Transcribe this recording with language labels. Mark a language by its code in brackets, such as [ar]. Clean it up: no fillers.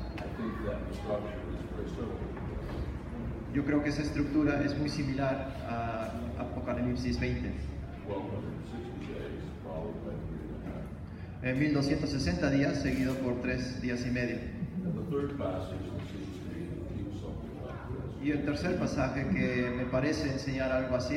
[en] I think that structure is very similar. [es] Yo creo que esa estructura es muy similar a Apocalipsis 20. [en] 1260 days, followed by 3.5. [es] En 1260 días, seguido por 3 días y medio. [en] And the third passage that seems to me to teach something like this [es] Y el tercer pasaje que me parece enseñar algo así